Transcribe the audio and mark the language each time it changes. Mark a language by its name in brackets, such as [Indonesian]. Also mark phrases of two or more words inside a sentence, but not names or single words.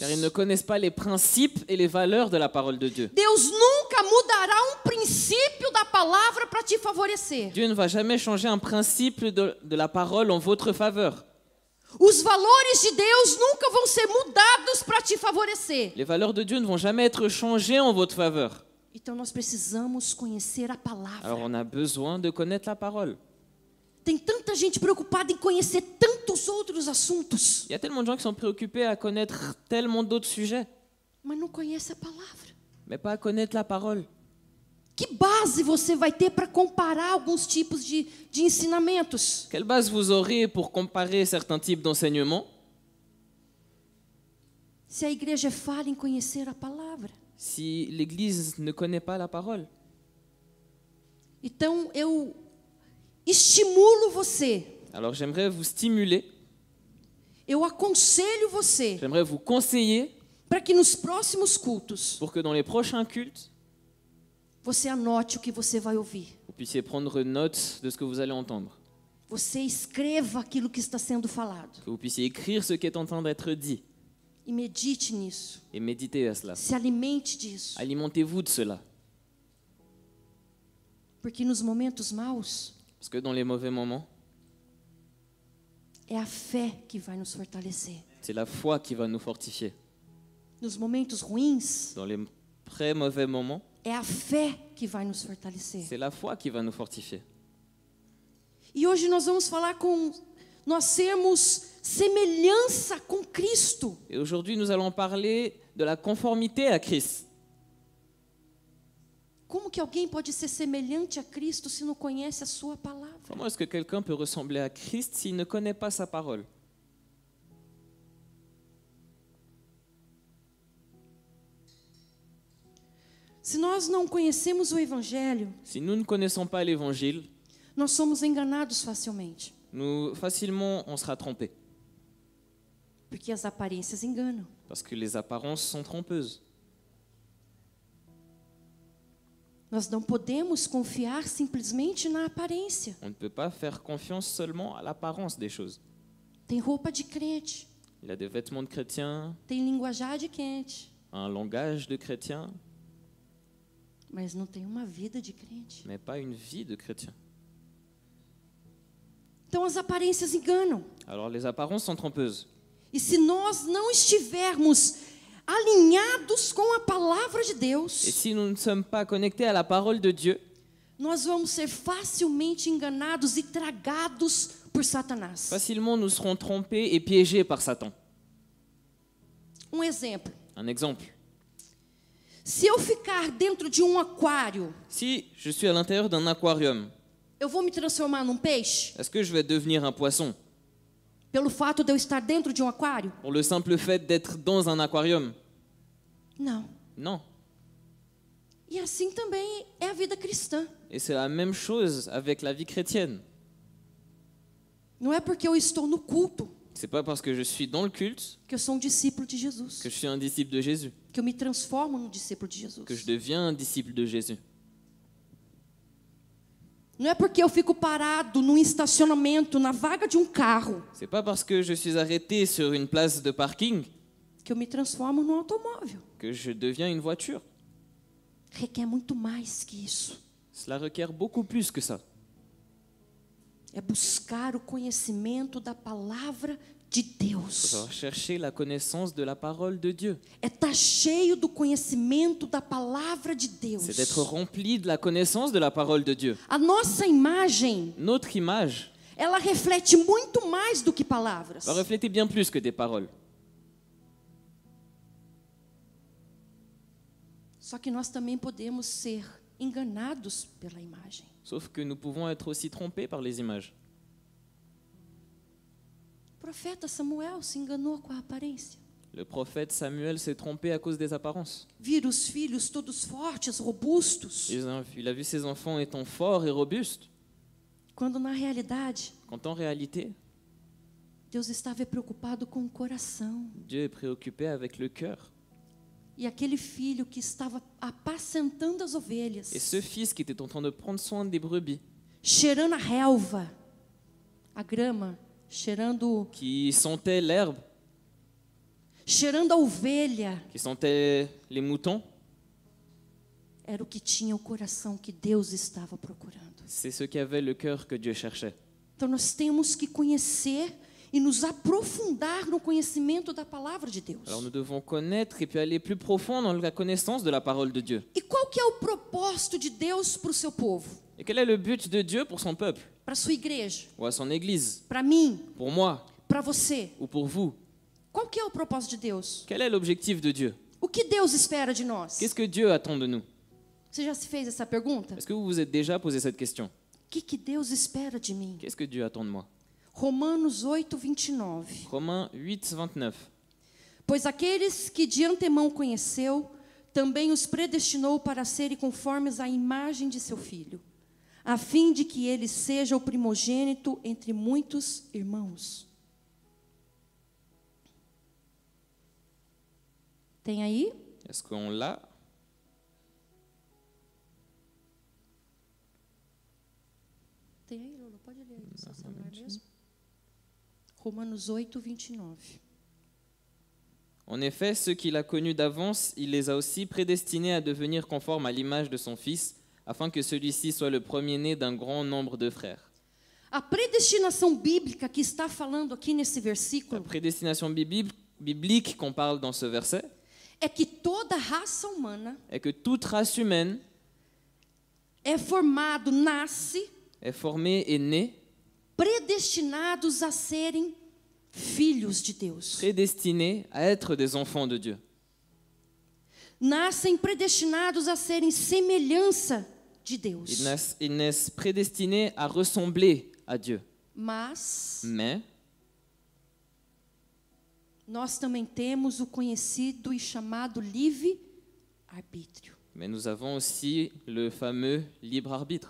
[French] Car ils ne connaissent pas les principes et les valeurs de la parole de Dieu. [Portuguese] Deus nunca mudará princípio da palavra para te favorecer. [French] Dieu ne va jamais changer un principe de la parole en votre faveur. [Portuguese] Os valores de Deus nunca vão ser mudados para te favorecer. [French] Les valeurs de Dieu ne vont jamais être changées en votre faveur. [Portuguese] Então nós precisamos conhecer a palavra. [French] Alors on a besoin de connaître la parole. [Portuguese] Tem tanta gente preocupada em conhecer tantos outros assuntos, [French] Il y a tellement de gens qui sont préoccupés à connaître tellement d'autres sujets, [Portuguese] mas não conhece a palavra. [French] mais pas à connaître la parole. [Portuguese] Que base você vai ter para comparar alguns tipos de ensinamentos? [French] Quelle base vous aurez pour comparer certains types d'enseignements [Portuguese] Se a igreja falha em conhecer a palavra. [French] si l'Église ne connaît pas la parole? [Portuguese] Então eu estimulo você, [French] Alors j'aimerais vous stimuler, [Portuguese] eu aconselho você [French] j'aimerais vous conseiller [Portuguese] para que nos próximos cultos [French] pour que dans les prochains cultes, [Portuguese] você anote o que você vai ouvir. [French] vous puissiez prendre note de ce que vous allez entendre, [Portuguese] Você escreva aquilo que está sendo falado [French] que vous puissiez écrire ce qui est en train d'être dit [Portuguese] e medite nisso. [French] et méditez à cela. [Portuguese] Se alimente disso, [French] Alimentez-vous de cela, [Portuguese] porque nos momentos maus [French] parce que dans les mauvais moments, [Portuguese] é a fé que vai nos fortalecer. [French] c'est la foi qui va nous fortifier. [Portuguese] Nos momentos ruins [French] Dans les très mauvais moments, [Portuguese] é a fé que vai nos fortalecer. [French] c'est la foi qui va nous fortifier. [Portuguese] E hoje nós vamos falar nós temos semelhança com Cristo. [French] Et aujourd'hui, nous allons parler de la conformité à Christ. [Portuguese] Como que alguém pode ser semelhante a Cristo se não conhece a sua palavra? [French] Comment est-ce que quelqu'un peut ressembler à Christ s'il ne connaît pas sa parole? [Portuguese] Se nós não conhecemos o Evangelho, [French] Si nous ne connaissons pas l'Évangile, [Portuguese] nós somos enganados facilmente, [French] facilement, on sera trompé. [Portuguese] porque as aparências enganam. [French] Parce que les apparences sont trompeuses. [Portuguese] Nós não podemos confiar simplesmente na aparência. [French] On ne peut pas faire confiance seulement à l'apparence des choses. [Portuguese] Tem roupa de crente, [French] Il a des vêtements de chrétien, [Portuguese] tem linguajar de crente, [French] un langage de chrétien, [Portuguese] mas não tem uma vida de crente. [French] mais pas une vie de chrétien. [Portuguese] Então as aparências enganam. [French] Alors les apparences sont trompeuses. [Portuguese] E se nós não estivermos alinhados com a palavra de [French] Et [Portuguese] Deus, [French] si nous ne sommes pas connectés à la parole de Dieu, [Portuguese] nós vamos ser facilmente enganados e tragados por Satanás. [French] facilement nous serons trompés et piégés par Satan. [Portuguese] Um exemplo. [French] Un exemple. [Portuguese] Se eu ficar dentro de um aquário, [French] Si je suis à l'intérieur d'un aquarium, [Portuguese] eu vou me transformar num peixe? [French] est-ce que je vais devenir un poisson [Portuguese] Pelo fato de eu estar dentro de um aquário? [French] pour le simple fait d'être dans un aquarium? [Portuguese] Não. [French] Non. [Portuguese] E assim também é a vida cristã. [French] Et c'est la même chose avec la vie chrétienne. [Portuguese] Não é porque eu estou no culto [French] C'est pas parce que je suis dans le culte [Portuguese] que eu sou discípulo de Jesus, [French] que je suis un disciple de Jésus, [Portuguese] que eu me transformo num discípulo de Jesus. [French] que je deviens un disciple de Jésus. [Portuguese] Não é porque eu fico parado num estacionamento, na vaga de um carro, [French] C'est pas parce que je suis arrêté sur une place de parking [Portuguese] que eu me transformo num automóvel. [French] que je deviens une voiture. [Portuguese] Requer muito mais que isso. [French] Cela requiert beaucoup plus que ça. [Portuguese] É buscar o conhecimento da palavra de Deus. [French] Il faut chercher la connaissance de la parole de Dieu. [Portuguese] É estar cheio do conhecimento da palavra de Deus. [French] C'est d'être rempli de la connaissance de la parole de Dieu. [Portuguese] A nossa imagem, [French] Notre image [Portuguese] ela reflete muito mais do que palavras. [French] va refléter bien plus que des paroles. [Portuguese] Só que nós também podemos ser enganados pela imagem. [French] Sauf que nous pouvons être aussi trompés par les images. [Portuguese] O profeta Samuel se enganou com a aparência. [French] Le prophète Samuel s'est trompé à cause des apparences. [Portuguese] Vira os filhos todos fortes, robustos, [French] Il a vu ses enfants étant forts et robustes, [Portuguese] quando na realidade [French] quand en réalité, [Portuguese] Deus estava preocupado com o coração. [French] Dieu est préoccupé avec le cœur. [Portuguese] E aquele filho que estava apacentando as ovelhas, [French] Et ce fils qui était en train de prendre soin des brebis, [Portuguese] cheirando a relva, a grama, cheirando [French] qui sentait l'herbe, [Portuguese] a ovelha, [French] qui sentait les moutons, [Portuguese] era o que tinha o coração que Deus estava procurando. [French] c'est ceux qui avaient le cœur que Dieu cherchait. [Portuguese] Então nós temos que conhecer e nos aprofundar no conhecimento da palavra de Deus. [French] Alors nous devons connaître et puis aller plus profond dans la connaissance de la parole de Dieu. [Portuguese] E qual que é o propósito de Deus para o seu povo? [French] Et quel est le but de Dieu pour son peuple, [Portuguese] Para a sua igreja? [French] ou à son église, [Portuguese] Para mim? [French] pour moi, [Portuguese] Para você? [French] ou pour vous? [Portuguese] Qual que é o propósito de Deus? [French] Quel est l'objectif de Dieu? [Portuguese] O que Deus espera de nós? [French] Qu'est-ce que Dieu attend de nous? [Portuguese] Você já se fez essa pergunta? [French] Est-ce que vous vous êtes déjà posé cette question? [Portuguese] O que Deus espera de mim? [French] Qu'est-ce que Dieu attend de moi? [Portuguese] Romanos 8:29. [French] Romains 8, 29. [Portuguese] Pois aqueles que de antemão conheceu, também os predestinou para serem conformes à imagem de seu filho, a fim de que ele seja o primogênito entre muitos irmãos. Tem aí? [French] Est-ce qu'on l'a? [Portuguese] Tem aí, Lolo? Pode ler aí no seu celular mesmo. Romanos 8:29. [French] En effet, ceux qu'il a connus d'avance, il les a aussi prédestinés à devenir conformes à l'image de son Fils, afin que celui-ci soit le premier-né d'un grand nombre de frères. [Portuguese] A predestinação bíblica que está falando aqui nesse [French] La [Portuguese] versículo [French] prédestination biblique qu'on parle dans ce verset [Portuguese] é que toda raça humana [French] est que toute race humaine [Portuguese] é formado, nasce, [French] est formée et née, [Portuguese] predestinados a serem filhos de Deus. [French] prédestinée à être des enfants de Dieu. [Portuguese] Nascem predestinados a serem semelhança de Deus. [French] Ils naissent prédestinés à ressembler à Dieu. [Portuguese] Mas [French] Mais [Portuguese] nós também temos o conhecido e chamado livre-arbítrio, [French] nous avons aussi le fameux libre arbitre,